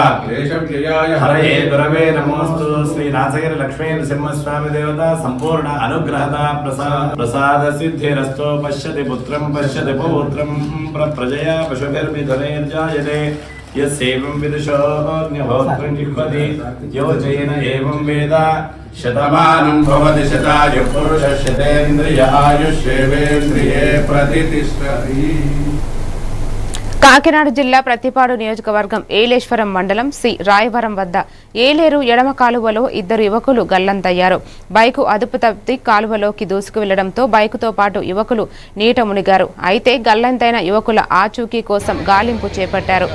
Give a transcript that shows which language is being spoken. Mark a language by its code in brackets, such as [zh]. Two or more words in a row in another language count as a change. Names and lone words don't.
[sa] क्लेशव्ययाय हरये गुरवे नमोस्तु श्री नासगिरि लक्ष्मी नृसिंहस्वामी देवता संपूर्ण अनुग्रहता प्रसाद सिद्धिरस्तो पश्यति पुत्रं पश्यति पौत्रं प्रजया पशुभिर्मिथुनैर्जायते यस्यैवं विदुषोऽग्निहोत्रं जिह्वति यो जैन एवं वेद शतमानं भवति शतायुः पुरुषः शतेन्द्रिय आयुष्येवेन्द्रिये प्रतिष्ठति. [te] కాకినాడ జిల్లా ప్రతిపాడు నియోజకవర్గం ఏలేశ్వరం మండలం సి రాయవరం వద్ద ఏలేరు ఎడమ కాలువలో 2 యువకులు గల్లంతయ్యారు. బైకు అదుపు తప్పి కాలువలోకి దూసుకు వెళ్లడంతో బైకుతో పాటు యువకులు నీట మునిగారు. అయితే గల్లంతైన యువకుల ఆచూకీ కోసం గాలింపు చేపట్టారు.